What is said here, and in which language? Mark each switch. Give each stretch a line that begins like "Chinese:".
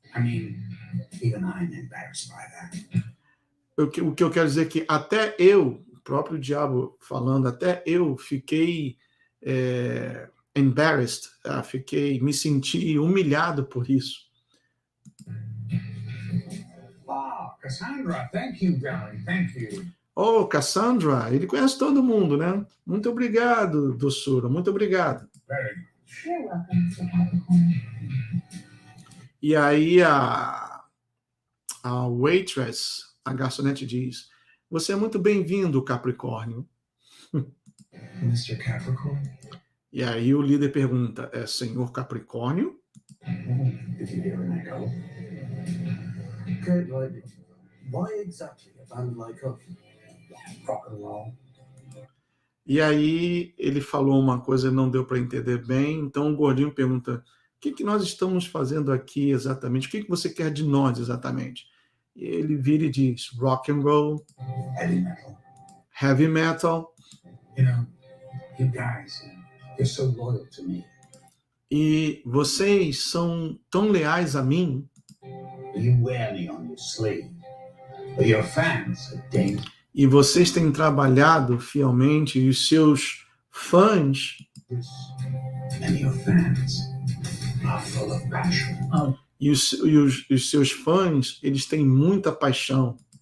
English: I mean, even I'm embarrassed by that.
Portuguese: O que eu quero dizer é que até eu, o próprio diabo falando, até eu fiquei embarrassed, me senti humilhado por isso.
English: Cassandra, thank you, darling, thank you.
Portuguese: Oh, Cassandra, ele conhece todo mundo, né? Muito obrigado, doçura, muito obrigado.
English: You're welcome, Mr. Capricorn.
Portuguese: E aí a waitress, a garçonete diz, você é muito bem-vindo, Capricórnio.
English: Mr. Capricorn?
Portuguese: E aí o líder pergunta, é senhor Capricórnio?
English: Did you hear an echo? Okay, like, why exactly a band like us? Rock and roll.
Portuguese: E aí ele falou uma coisa que não deu para entender bem, então o gordinho pergunta, o que nós estamos fazendo aqui exatamente? O que você quer de nós exatamente? E ele vira e diz, rock and roll, heavy metal.
English: You know, you guys, you're so loyal to me.
Portuguese: E vocês são tão leais a mim.
English: You wear me on your sleeve, but your fans are dangerous.
Portuguese: E vocês têm trabalhado fielmente, e os seus fãs e os seus fãs, eles têm muita paixão.